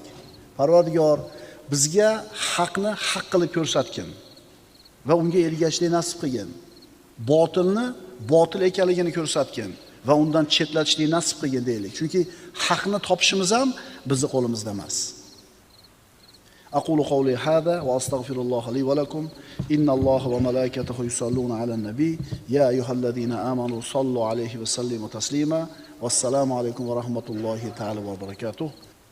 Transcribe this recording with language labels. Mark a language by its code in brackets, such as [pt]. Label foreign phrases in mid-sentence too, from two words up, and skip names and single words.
[uz] Parvardigor, bizga haqni haq qilib ko'rsatgin va unga ergashishni nasib qilgin. Botilni botil ekanligini ko'rsatgin va undan chetlatishni nasib qilgin deylik. Chunki haqni topishimiz ham bizning qo'limizda emas. [ar] أقول قولي هذا وأستغفر الله لي ولكم إن الله وملائكته يصلون على النبي يا أيها الذين آمنوا صلوا عليه وسلموا تسليما والسلام عليكم ورحمة الله تعالى وبركاته